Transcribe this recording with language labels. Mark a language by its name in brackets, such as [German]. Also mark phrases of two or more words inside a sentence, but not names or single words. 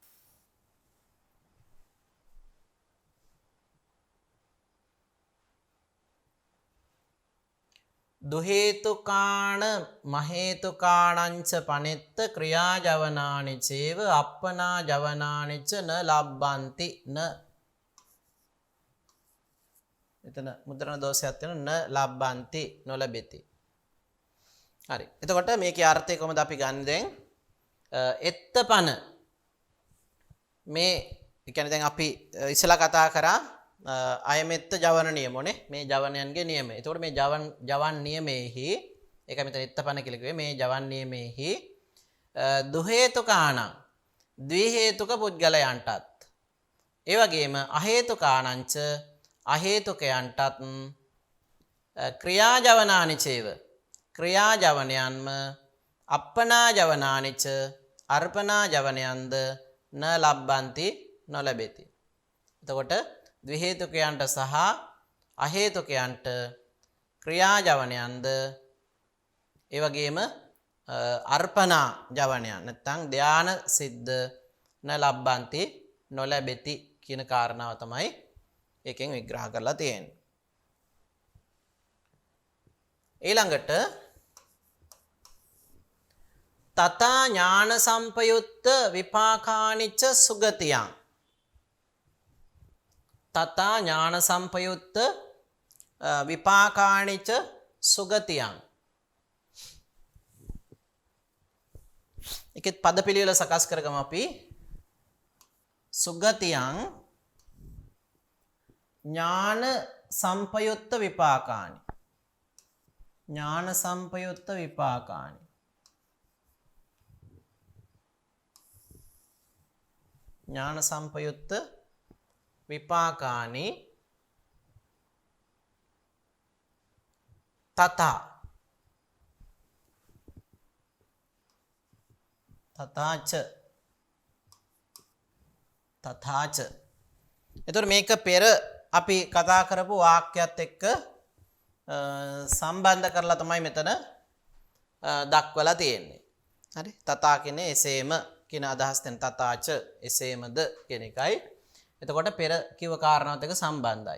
[Pali] දු හේතුකාණ මහේතුකාණං ච පනෙත්ත ක්‍රියාජවනානි චේව අප්පනා ජවනානි ච න ලබ්බන්ති න [Sinhala] එතන මුද්‍රණ දෝෂයක් තියෙනවා [Pali] න ලබ්බන්ති නොලැබෙති. [Sinhala] හරි. එතකොට මේකේ අර්ථය කොහොමද අපි ගන්න දැන්? [Pali] එත්ත පන [Sinhala] මේ කියන්නේ දැන් අපි ඉස්සලා කතා කරා [Pali] අයමෙත්ත ජවන නියමෝනේ [Sinhala] මේ ජවනයන්ගේ නියමය. එතකොට මේ ජවන් නියමෙහි ඒක මෙතන [Pali] එත්ත පන [Sinhala] කියලා කිව්වේ මේ ජවන් නියමෙහි [Pali] දු හේතුකාණං [Sinhala] ද්වි හේතුක පුද්ගලයන්ටත් ඒ වගේම [Pali] අහේතුකාණං ච [Sinhala] අහේතුකයන්ටත් [Pali] ක්‍රියාජවනානි චේව [Sinhala] ක්‍රියාජවනයන්ම [Pali] අප්පනා ජවනානි ච [Sinhala] අර්පනා ජවනයන්ද [Pali] න ලබ්බන්ති [Sinhala] නොලැබෙති. එතකොට ද්වි හේතුකයන්ට සහ අහේතුකයන්ට ක්‍රියාජවනයන්ද ඒ වගේම අර්පනා ජවනයන් නැත්නම් ධාන සිද්ධ [Pali] න ලබ්බන්ති [Sinhala] නොලැබෙති කියන කාරණාව තමයි ඒකෙන් විග්‍රහ කරලා තියෙන්නේ. ඊළඟට [Pali] තථා ඥාන සම්පයුත්ත විපාකානිච්ච සුගතියං තථා ඥාන සම්පයුත්ත විපාකානිච්ච සුගතියං [Sinhala] ඒකෙත් පද පිළිවෙල සකස් කරගමු අපි. [Pali] සුගතියං ඥාන සම්පයුත්ත විපාකානි ඥාන සම්පයුත්ත විපාකානි ඥාන සම්පයුත්ත විපාකානි තථා තථාච තථාච. [Sinhala] එතකොට මේක පෙර අපි කතා කරපු වාක්‍යයත් එක්ක සම්බන්ධ කරලා තමයි මෙතන දක්වලා තියෙන්නේ. හරි. තථා කියන්නේ එසේම කියන අදහස් දෙන තථාච එසේමද කියන එකයි. එතකොට පෙර කිව්ව කාරණාවත් එක්ක සම්බන්ධයි.